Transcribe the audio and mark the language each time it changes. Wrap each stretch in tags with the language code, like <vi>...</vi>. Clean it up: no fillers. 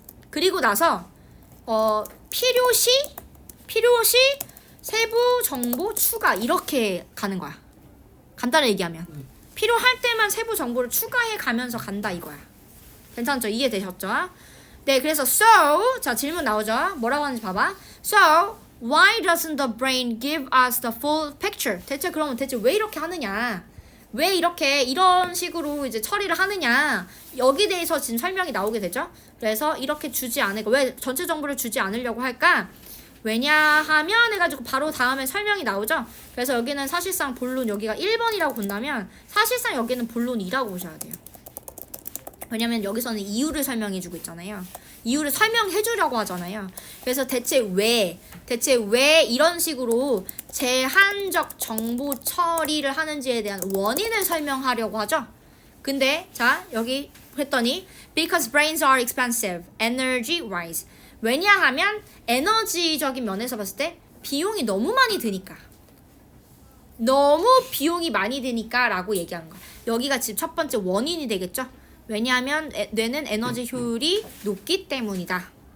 <ko>그리고 나서 필요시 세부 정보 추가 이렇게 가는 거야. 간단히 얘기하면 필요할 때만 세부 정보를 추가해 가면서 간다 이거야. 괜찮죠? 이해되셨죠? 네, 그래서 so 자 질문 나오죠? 뭐라고 하는지 봐봐.</ko> <en>So why doesn't the brain give us the full picture?</en> <ko>대체 그러면 왜 이렇게 하느냐? 왜 이렇게 이런 식으로 이제 처리를 하느냐? 여기 대해서 지금 설명이 나오게 되죠? 그래서 이렇게 주지 않을까? 왜 전체 정보를 주지 않으려고 할까? 왜냐하면 해가지고 바로 다음에 설명이 나오죠? 그래서 여기는 사실상 본론 여기가 1번이라고 본다면 사실상 여기는 본론 2라고 보셔야 돼요. 왜냐면 여기서는 이유를 설명해주고 있잖아요. 이유를 설명해주려고 하잖아요. 그래서 대체 왜 이런 식으로 제한적 정보 처리를 하는지에 대한 원인을 설명하려고 하죠. 근데 자 여기 했더니</ko> <en>because brains are expensive, energy wise.</en> <ko>왜냐하면 에너지적인 면에서 봤을 때 비용이 너무 많이 드니까. 너무 비용이 많이 드니까 라고 얘기하는 거야. 여기가 지금 첫 번째 원인이 되겠죠. 왜냐하면 뇌는 에너지 효율이 높기 때문이다.</ko>